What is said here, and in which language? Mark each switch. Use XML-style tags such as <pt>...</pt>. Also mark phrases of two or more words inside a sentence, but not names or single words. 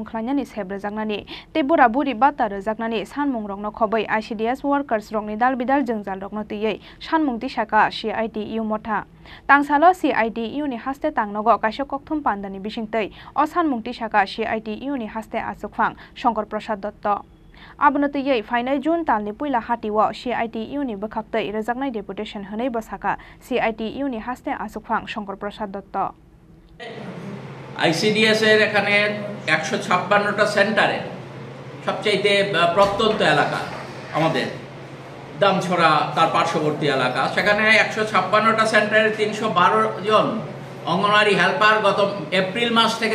<trp>khlainani sebrejaknani tei bura buri bata rejaknani sanmung rokno khobei ICDS workers Rokni Dalbidal Jwngjal Rokno twiwi Sanmung Tisakha CITU motha Tangsalo CITU ni Haste Tangnogo Kaisa Kokthum Pandani Bisingtwi o Sanmung Tisakha CITU ni Haste Achukphang Sankar Prasad Datta Abono twiwi fainai June talni puila hatiwo CITU ni bwkhaktwi rejaknai deputation hwnei bwsaka CITU ni Haste Achukphang Sankar Prasad Datta</trp> <bn>ICDS এর এখানে 156টা সেন্টারে সবচেয়ে প্রত্যন্ত এলাকা আমাদের দামছড়া তার পার্শ্ববর্তী এলাকা সেখানে 156টা সেন্টারে 312 জন অঙ্গনওয়াড়ি হেল্পার গত এপ্রিল মাস থেকে</bn>